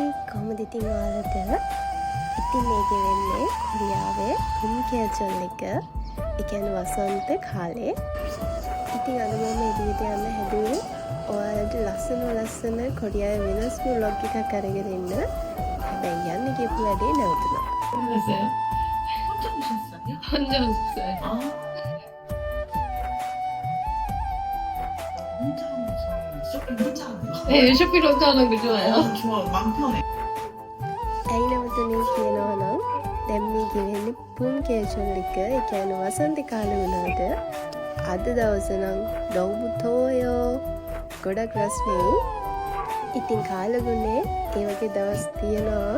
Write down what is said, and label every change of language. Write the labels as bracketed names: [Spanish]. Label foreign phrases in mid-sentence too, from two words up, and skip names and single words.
[Sinhala] කොහොමද ඉතින් ඔයාලට ඉතින් මේක වෙන්නේ කොරියාවේ පුන්කේචොල් එක. ඒ කියන්නේ වසන්ත කාලේ. ඉතින් අද මම එළියට යන්න හැදුවේ ඔයාලට ලස්සන කොරියාවේ වෙනස්ම vlog එකක් අරගෙන එන්න. හැබැයි යන්න ගියපු වැඩේ නැවතුණා. [Korean] 모르겠어요. 혼자 오셨어요? 네, 쇼핑 혼자 하는 거 좋아요. 좋아, 맘 편해. [Sinhala] ඇයි නැවතුනේ කියනවා නම් දැන් මේ ගෙවෙන්නේ පුන්කේචොල් එක. ඒ කියන්නේ වසන්ත කාලේ වුණාට අද දවසේ නම් දවුබුතෝයෝ ගොඩක් රස්නේ. ඉතින් කාලගුණේ ඒ වගේ දවස් තියෙනවා.